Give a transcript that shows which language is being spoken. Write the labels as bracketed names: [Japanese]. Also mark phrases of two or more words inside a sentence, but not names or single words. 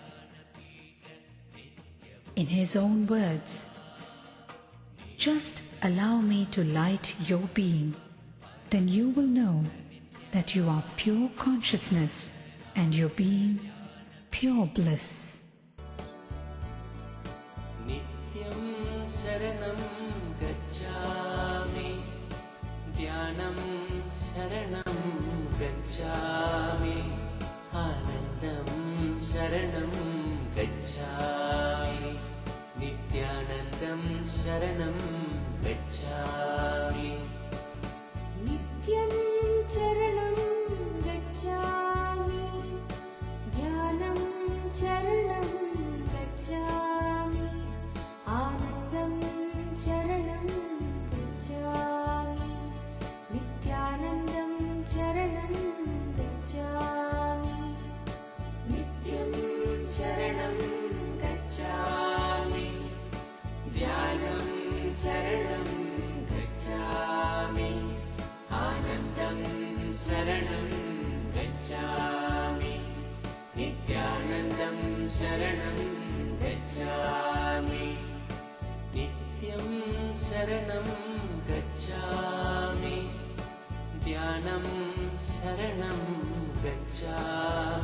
[English] In his own words, "Just allow me to light your being, then you will know that you are pure consciousness and your being pure bliss." [Pali] Nityam Sharanam Gacchami, Dhyanam Sharanam Gacchami, Anandam Sharanam Gacchami, Nithyanandam Sharanam Gacchami. Nityam charanam gacchami, dhyanam charanam gacchami, anandam charanam gacchami, nithyanandam charanam gacchami. Nityam charanam gacchami, dhyanam charanam gacchami, anandam sharanam gacchami, nithyanandam sharanam gacchami. Nityam Sharanam Gacchami, Dhyanam Sharanam Gacchami.